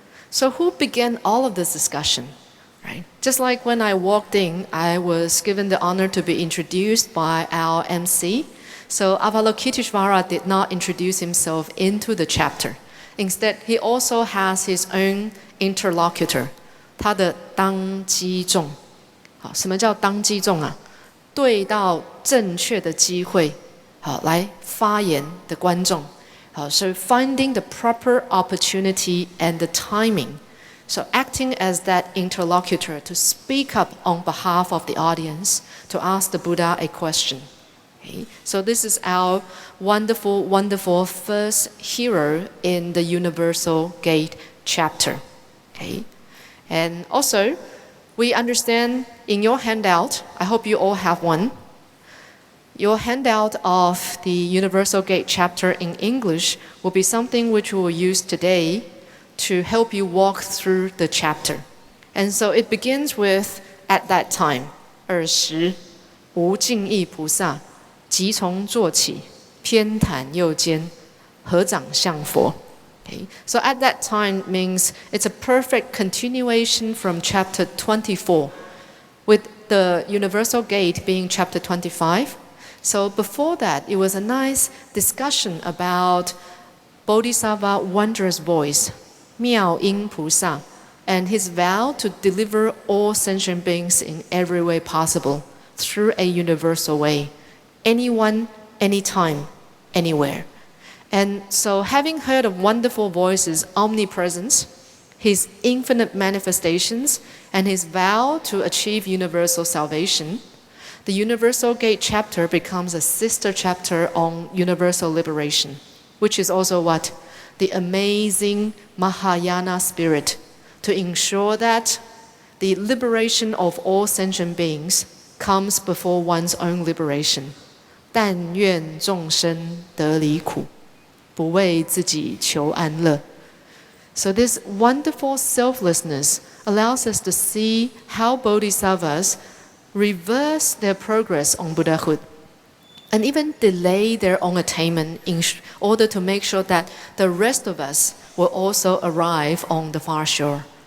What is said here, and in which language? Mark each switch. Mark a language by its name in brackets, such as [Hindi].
[English] So who began all of this discussion? Right? Just like when I walked in, I was given the honor to be introduced by our MC. So Avalokitesvara did not introduce himself into the chapter. Instead, he also has his own interlocutor, [Chinese] 他的当机众。好，什么叫当机众啊？对到正确的机会，好来发言的观众。 [English] 好 so finding the proper opportunity and the timing. So acting as that interlocutor to speak up on behalf of the audience to ask the Buddha a question. Okay. So this is our wonderful, wonderful first hero in the Universal Gate chapter. Okay. And also, we understand in your handout, I hope you all have one, your handout of the Universal Gate chapter in English will be something which we will use today to help you walk through the chapter. And so it begins with, at that time, [Chinese] 20无尽意菩萨即从坐起偏袒右肩合掌向佛. [English] Okay. So at that time means it's a perfect continuation from chapter 24, with the Universal Gate being chapter 25. So before that, it was a nice discussion about Bodhisattva wondrous voice, Miao Guang菩萨, and his vow to deliver all sentient beings in every way possible through a universal way, anyone, anytime, anywhere. And so having heard of wonderful voices' omnipresence, his infinite manifestations, and his vow to achieve universal salvation, the Universal Gate chapter becomes a sister chapter on universal liberation, which is also what? The amazing Mahayana spirit to ensure that the liberation of all sentient beings comes before one's own liberation. [Chinese] 但愿众生得离苦，不为自己求安乐. [English] So this wonderful selflessness allows us to see how bodhisattvas reverse their progress on Buddhahood and even delay their own attainment in order to make sure that the rest of us will also arrive on the far shore.